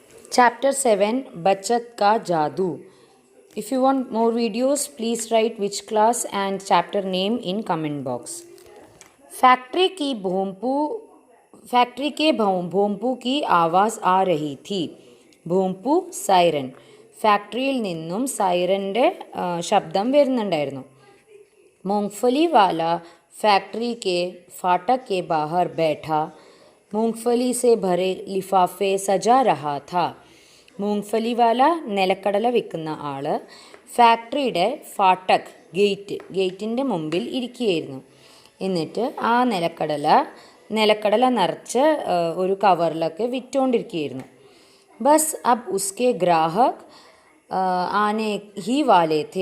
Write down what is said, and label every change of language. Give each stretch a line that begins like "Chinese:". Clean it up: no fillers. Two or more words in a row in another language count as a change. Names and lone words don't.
English: Chapter 7 Bachat Ka Jadoo. If you want more videos, please write which class and chapter name in comment box.
Hindi: फैक्ट्री के भोंपू की आवाज़ आ रही थी.
Malayalam: ഭോംപു സൈറൻ. ഫാക്ടറിയിൽ നിന്നും സൈറൻ്റെ ശബ്ദം വരുന്നുണ്ടായിരുന്നു.
Hindi: मूंगफली वाला फैक्ट्री के फाटक के बाहर बैठा मूंगफली से भरे लिफाफे सजा रहा था. मूंगफली वाला
Malayalam: നിലക്കടല വിൽക്കുന്ന ആൾ ഫാക്ടറിയുടെ ഫാട്ടക് ഗേറ്റിൻ്റെ മുമ്പിൽ ഇരിക്കുകയായിരുന്നു. എന്നിട്ട് ആ നിലക്കടല നിറച്ച് ഒരു കവറിലൊക്കെ വിറ്റുകൊണ്ടിരിക്കുകയായിരുന്നു.
Hindi: बस अब उसके ग्राहक आने ही वाले थे.